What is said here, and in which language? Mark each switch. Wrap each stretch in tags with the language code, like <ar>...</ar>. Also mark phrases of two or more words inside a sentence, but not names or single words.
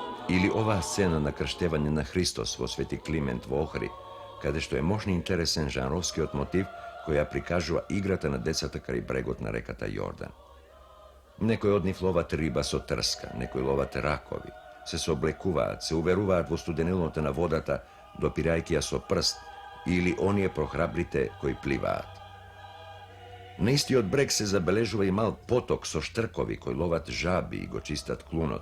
<mk>Или ова сцена накрштевања на Христос во Свети Климент в Охри, каде што је можни интересен жанровски мотив која прикажува играта на децата крај брегот на реката Јордан. Некој од нив ловат риба со трска, некој ловат ракови, се соблекуваат, се уверуваат во студенилнота на водата, допирајќи ја со прст, или оние прохрабрите кои пливаат. На истиот брег се забележува и мал поток со штркови кои ловат жаби и го чистат клунот.</mk>